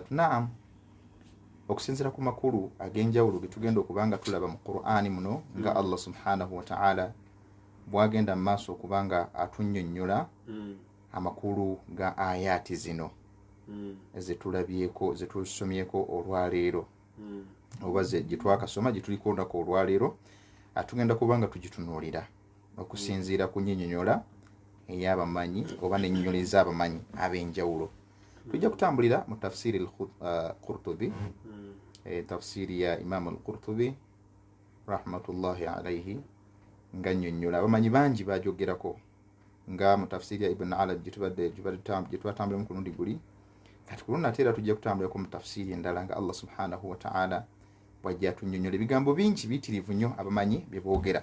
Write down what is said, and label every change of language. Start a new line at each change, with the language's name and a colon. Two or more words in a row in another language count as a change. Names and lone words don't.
Ganda: Naam, okusinziira ku makulu ag'enjawulo getugenda okuba nga tulaba mu Qur'ani muno nga Allah
Arabic: سبحانه وتعالى
Ganda: bwagenda mu maaso okuba nga atunnyonnyola amakulu ga ayati zino ezetulabyeko zetusomyeko olwaleero oba gyetwakasoma gyetuliko olunaku olwaleero, atugenda kuba nga tugitunuulira okusinziira ku nnyinnyonnyola ey'abamanyi oba n'ennyinnyonyola ez'abamanyi ab'enjawulo. Tujja kutambulira mu tafsiri al-Qurtubi, tafsiri ya Imam al-Qurtubi
Arabic: رحمة الله عليه,
Ganda: nga nnyonnyola abamanyi bangi bajogerako, nga mu tafsiri ya Ibn Arabi gyetwatambuliramu ku lundi guli. Kati ku lundi ate era tujja kutambulirako mu tafsiri endala nga Allah
Arabic: سبحانه وتعالى
Ganda: bwajja atunnyonnyola ebigambo bingi biyitirivu nnyo abamanyi bye boogera.